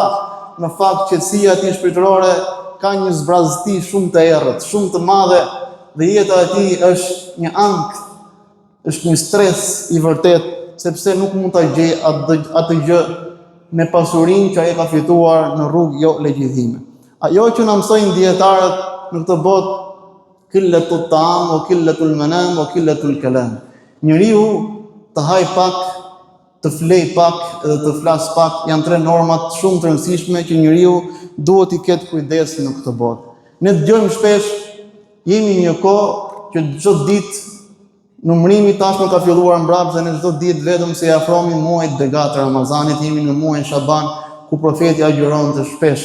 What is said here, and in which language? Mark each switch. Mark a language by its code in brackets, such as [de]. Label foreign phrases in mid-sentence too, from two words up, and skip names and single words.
[sq] Në fakt qetësia e tij shpirtërore ka një zbrazëti shumë të errët, shumë të madhe, dhe jeta e tij është një ankth, është një stres i vërtet, sepse nuk mund ta gjej atë gjë me pasurinë që ai ka fituar në rrugë jo legjithime. Ajo që na mësojnë dietarët në këtë botë, [ar] قلة الطعام وقلة المنام وقلة الكلام. [sq] Njeriu të haj pak, të flej pak dhe të flas pak, janë tre normat shumë të rëndësishme që njeriu duhet i ketë kujdes në këtë botë. Ne dëgjojmë shpesh, jemi një kohë që çdo ditë numërimi tashmë ka filluar mbrapa, dhe ne çdo ditë vetëm se afrohemi muajit begat të Ramazanit, jemi në muajin Shaban, ku profeti agjironte shpesh.